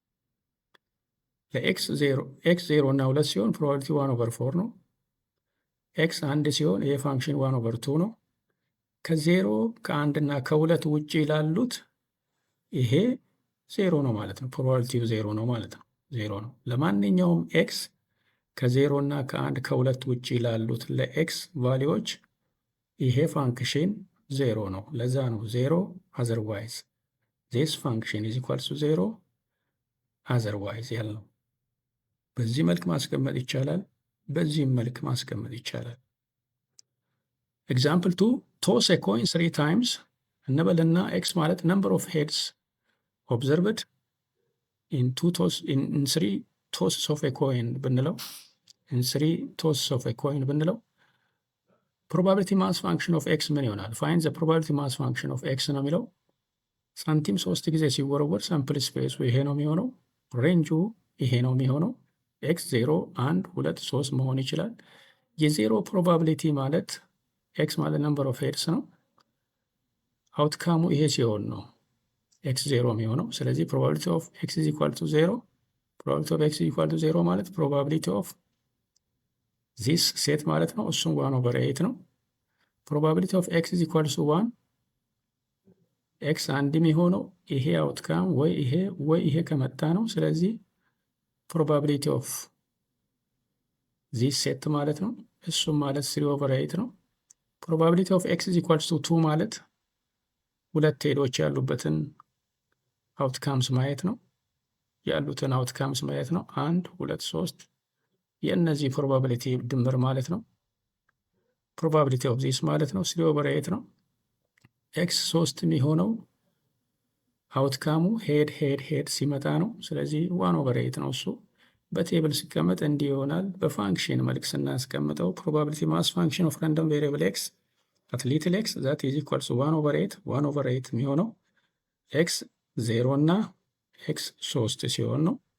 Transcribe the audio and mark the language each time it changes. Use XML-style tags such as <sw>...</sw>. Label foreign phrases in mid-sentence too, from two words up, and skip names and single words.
<am>ለኤክስ 0 እና 2 ሲሆን ፕሮባቢሊቲ 1/4 ነው። ኤክስ 1 ሲሆን ይሄ ፋንክሽን 1/2 ነው። ከ0 ከ1 እና ከ2 ውጭ ላሉት ይሄ 0 ነው ማለት ነው። ፕሮባቢሊቲው 0 ነው ማለት ነው። 0 ነው። ለማንኛውም ኤክስ ከ0 እና ከ1 ከ2 ውጭ ላሉት ለኤክስ ቫሊዎች ይሄ ፋንክሽን 0 ነው። ለዛ ነው 0</am> <en>otherwise this function is equals to 0 otherwise</en> <am>ያልነው። በዚህ መልክ ማስቀመጥ ይቻላል። በዚህም መልክ ማስቀመጥ ይቻላል። ኤግዛምፕል 2</am> <en>toss a coin 3 times</en> <am>እንበልና ኤክስ ማለት</am> <en>number of heads observed in 3 tosses of a coin</en> <am>ብንለው</am> <en>probability mass function of x</en> <am>ምን ይሆናል?</am> <en>find the probability mass function of x</en> <am>ነው የሚለው። ሳንቲም 3 ጊዜ ሲወረወር</am> <en>sample space</en> <am>ይሄ ነው የሚሆነው። ሬንጁ ይሄ ነው የሚሆነው። ኤክስ 0 1 2 3 መሆን ይችላል። የ0 ፕሮባቢሊቲ ማለት ኤክስ ማለት</am> <en>number of heads</en> <am>ነው። አውትካሙ ይሄ ሲሆን ነው ኤክስ 0 የሚሆነው። ስለዚህ</am> <en>probability of x is equal to 0 probability of x is equal to 0</en> <am>ማለት</am> <en>probability of this</en> <am>ሴት ማለት ነው። እሱም 1/8 ነው።</am> <en>probability of x is equal to 1</en> <am>ኤክስ 1 የሚሆነው ይሄ አውትካም ወይ ይሄ ከመጣ ነው። ስለዚህ</am> <en>probability of</en> <am>this ሴት ማለት ነው። እሱም ማለት 3/8 ነው።</am> <en>probability of x is equal to 2</en> <am>ማለት ሁለት ሄዶች ያሉበትን አውትካምስ ማየት ነው። ያሉትን አውትካምስ ማየት ነው። 1 2 3 የእነዚህ ፕሮባቢሊቲ ድምር ማለት ነው። ፕሮባቢሊቲ</am> <en>of this</en> <am>ማለት ነው 3/8 ነው። ኤክስ 3 የሚሆነው አውትካሙ ሄድ ሲመጣ ነው። ስለዚህ 1/8 ነው። እሱ በቴብል ሲቀመጥ እንዲህ ይሆናል። በፋንክሽን መልክ ስናስቀምጠው</am> <en>probability mass function of random variable x at little x that is equals</en> <am>1/8 የሚሆነው ኤክስ 0 እና ኤክስ 3 ሲሆን ነው።</am>